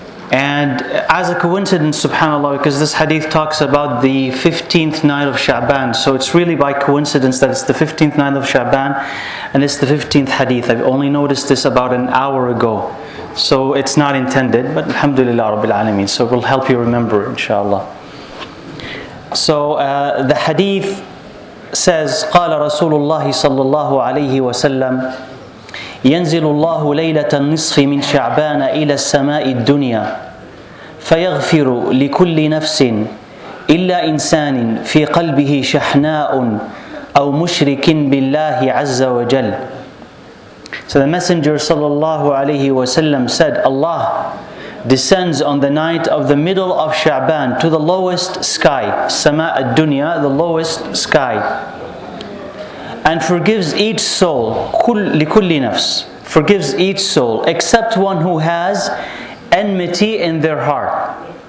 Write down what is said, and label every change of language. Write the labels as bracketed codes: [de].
[en] And as a coincidence, subhanAllah, because this hadith talks about the 15th night of Sha'ban, so it's really by coincidence that it's the 15th night of Sha'ban and it's the 15th hadith. I've only noticed this about an hour ago. So it's not intended, but alhamdulillah rabbil alameen. So we'll help you remember it, inshaAllah. So the hadith says, [ar] قال رسول الله صلى الله عليه وسلم ينزل الله ليلة النصف من شعبان إلى السماء الدنيا فيغفر لكل نفس إلا إنسان في قلبه شحناء أو مشرك بالله عز وجل. [en] So the messenger [ar] صلى الله عليه وسلم [en] said, Allah descends on the night of the middle of Sha'ban to the lowest sky, [ar] السماء الدنيا, [en] the lowest sky, and forgives each soul, [ar] لكل نفس, [en] forgives each soul, except one who has enmity in their heart.